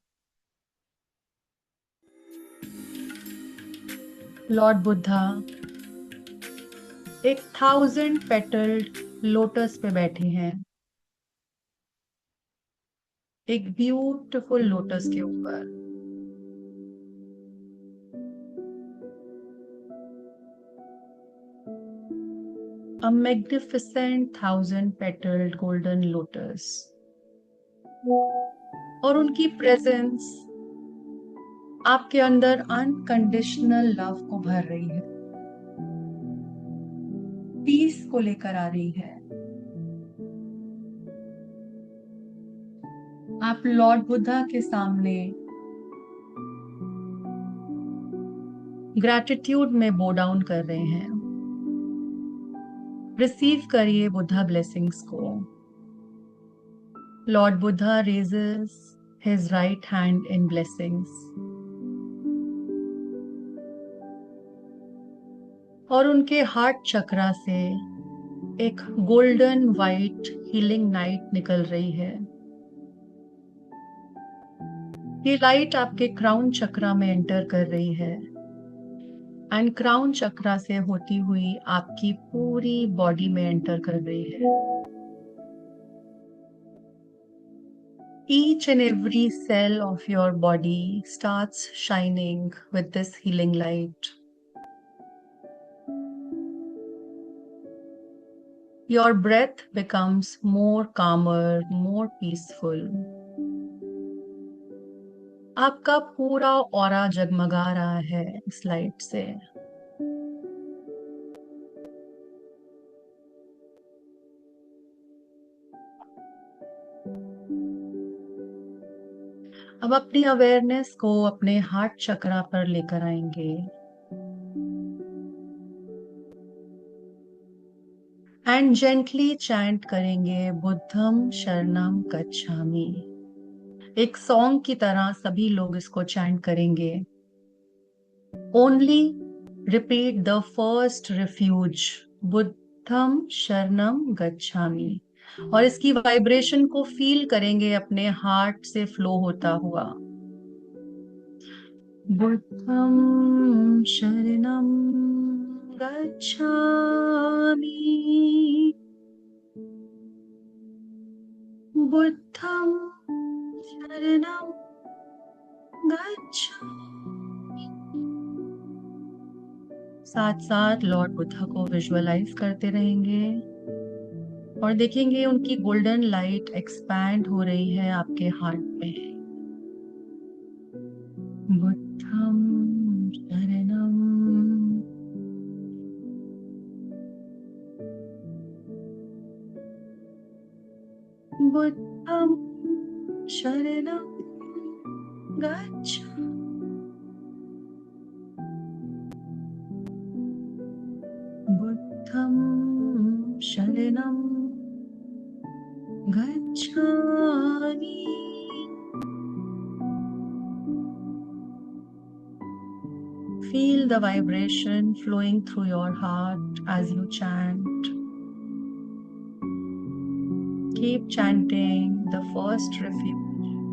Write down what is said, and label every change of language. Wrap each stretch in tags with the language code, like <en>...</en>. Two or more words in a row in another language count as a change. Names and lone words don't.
<hi>लॉर्ड बुद्धा एक 1000</hi> <en>petaled lotus</en> <hi>पे बैठे हैं, एक</hi> <en>beautiful lotus</en> <hi>के ऊपर।</hi> <en>A magnificent 1000 petaled golden lotus।</en> <hi>और उनकी प्रेजेंस आपके अंदर</hi> <en>unconditional love</en> <hi>को भर रही है, पीस को लेकर आ रही है। आप लॉर्ड बुद्धा के सामने ग्रैटिट्यूड में</hi> <en>bow down</en> <hi>कर रहे हैं। रिसीव करिए बुद्धा ब्लेसिंग्स को।</hi> <en>लॉर्ड बुद्धा raises his right hand in blessings।</en> <hi>और उनके</hi> <en>heart chakra</en> <hi>से एक</hi> <en>golden white healing light</en> <hi>निकल रही है। ये लाइट आपके</hi> <en>crown chakra</en> <hi>में एंटर कर रही है,</hi> <en>and crown chakra</en> <hi>से होती हुई आपकी पूरी बॉडी में एंटर कर रही है।</hi> <en>Each and every cell of your body starts shining with this healing light. Your breath becomes more calmer, more peaceful.</en> <hi>आपका पूरा ऑरा जगमगा रहा है इस लाइट से. अब अपनी अवेयरनेस को अपने</hi> <en>heart chakra</en> <hi>पर लेकर आएंगे.</hi> <en>and gently chant</en> <hi>करेंगे</hi> <pi>बुद्धम शरणम गच्छामि.</pi> <hi>एक सॉन्ग की तरह सभी लोग इसको चैंट करेंगे.</hi> <en>only repeat the first refuge,</en> <pi>बुद्धम शरणम गच्छामि.</pi> <hi>और इसकी वाइब्रेशन को फील करेंगे अपने हार्ट से फ्लो होता हुआ.</hi> <pi>बुद्धम शरणम गच्छामि, बुद्धम शरणम गच्छामि.</pi> <hi>साथ साथ लॉर्ड बुद्धा को विजुअलाइज करते रहेंगे और देखेंगे उनकी</hi> <en>golden light</en> <hi>एक्सपैंड हो रही है आपके हार्ट में.</hi> <pi>बुद्धम शरणम, बुद्धम शरणम गच्छामि, बुद्धम शरणम गच्छामि.</pi> <en>Feel the vibration flowing through your heart as you chant. Keep chanting the first refuge.</en>